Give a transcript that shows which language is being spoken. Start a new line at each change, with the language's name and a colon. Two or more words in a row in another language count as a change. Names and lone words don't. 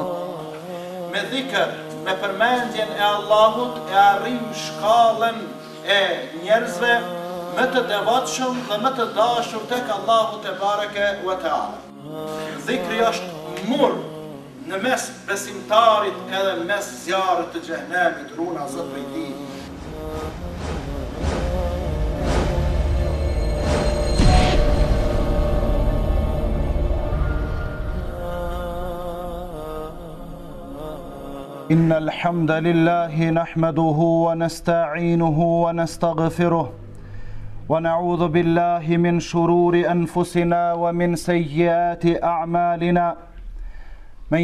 Albanian: Me dhikr, me përmendjen e Allahut e arrim shkallën e njerëzve më të devotshëm dhe më të dashur tek Allahu
Arabic: تبارك وتعالى.
Albanian: Dhikri është mur në mes besimtarit edhe në mes zjarrit të xhenemit, runa Zot prej tij.
Arabic: إن الحمد لله نحمده ونستعينه ونستغفره ونعوذ بالله من شرور أنفسنا ومن سيئات أعمالنا من